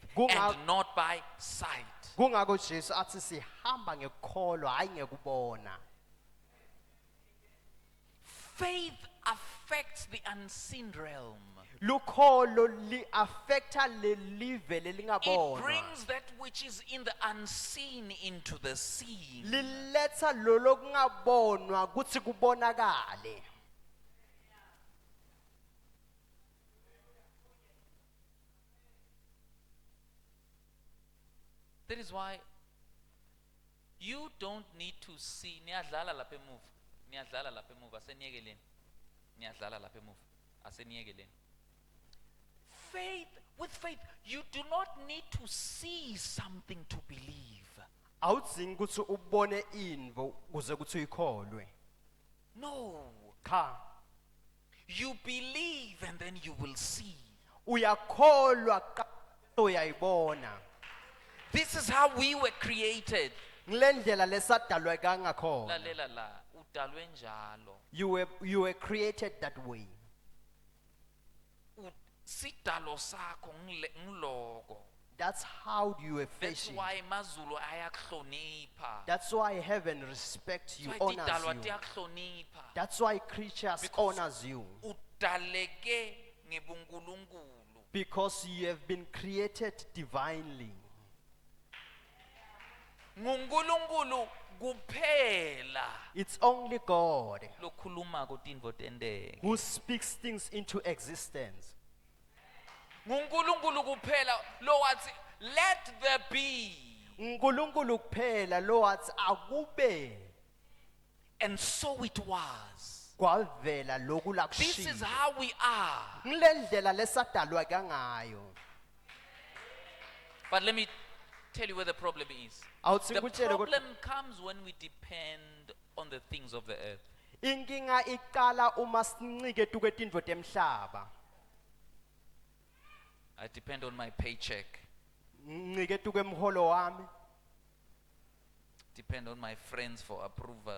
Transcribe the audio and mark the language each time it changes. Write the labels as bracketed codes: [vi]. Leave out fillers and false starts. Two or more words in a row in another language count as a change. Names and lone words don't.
[ss] Kunga- [en] and not by sight. [ss] Kungako Jesu athi sihamba ngekukholwa hayi ngekubona. [en] Faith affects the unseen realm. [ss] Lukholo li affecta le live [en] It [ss] lelingabonwa. [en] brings that which is in the unseen into the seen. [ss] Liletha lo lokungabonwa kuthi kubonakale. [en] That is why you don't need to see. [ss] Niyadlala lapha emuva. Niyadlala lapha emuva. Aseniyekeleni. Niyadlala lapha emuva. Aseniyekeleni. [en] With faith, you do not need to see something to believe. [ss] Awudzingi ukuthi ubone indvo kuze kuthi uyikholwe. [en] No. [ss] Cha. [en] You believe and then you will see. [ss] Uyakholwa uyayibona. [en] This is how we were created. [ss] Ngilendlela lesadalwa kangakhona. Lalela la. udalwe njalo. [en] You were created that way. [ss] Sidalo sakho ngiloko. [en] That's how you were That's fashioned. [ss] why mazulu ayakuhlonipha. [en] That's why heaven respects you, That's why honors [ss] tidalwa [en] you. [ss] tiyakuhlonipha. [en] That's why creatures Because- honors you. [ss] Udaleke ngebunkulunkulu. [en] Because you have been created divinely. [ss] NguNkulunkulu kuphela [en] It's only God [ss] lokhuluma kutintfo tenteke. [en] who speaks things into existence. [ss] NguNkulunkulu kuphela lo wathi [en] let there be, [ss] uNkulunkulu kuphela lo wathi akube [en] and so it was. [ss] kwavela lokhu [en] This is [ss] lakushilo. [en] how we are. [ss] Ngilendlela lesadalwa kangayo. [en] But let me tell you where the problem is. [ss] Awuthi [en] The [ss] ngikutshele kodwa [en] problem comes when we depend on the things of the earth. [ss] inkinga iqala uma sincike tukwetinto temhlaba. [en] I depend on my paycheck, [ss] Ncike tukwemholo wami, [en] depend on my friends for approval.